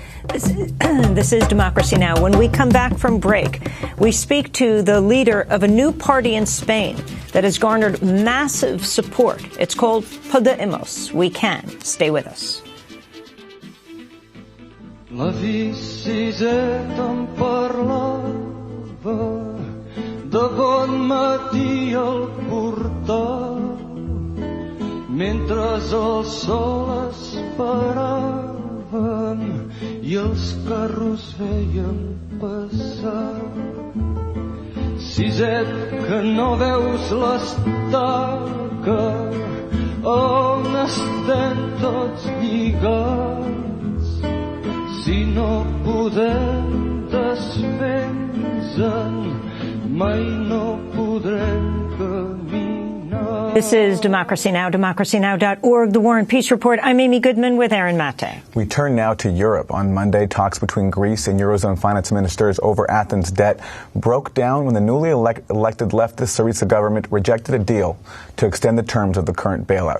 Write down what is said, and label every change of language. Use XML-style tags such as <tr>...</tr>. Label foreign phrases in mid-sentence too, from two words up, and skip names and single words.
<en>This is Democracy Now! When we come back from break, we speak to the leader of a new party in Spain that has garnered massive support. It's called Podemos. We can. Stay with us.</en> <ca>La visita em parlava de bon matí al portal mentre el sol esperaven i els carros veien passar. Siset, que no veus l'estaca on estem tots lligats. Si no podem desfer-nos-en, mai no podrem caminar.</ca> <en>This is Democracy Now!, democracynow.org, The War and Peace Report. I'm Amy Goodman with Aaron Mate. We turn now to Europe. On Monday, talks between Greece and eurozone finance ministers over Athens' debt broke down when the newly elected leftist Syriza government rejected a deal to extend the terms of the current bailout.</en>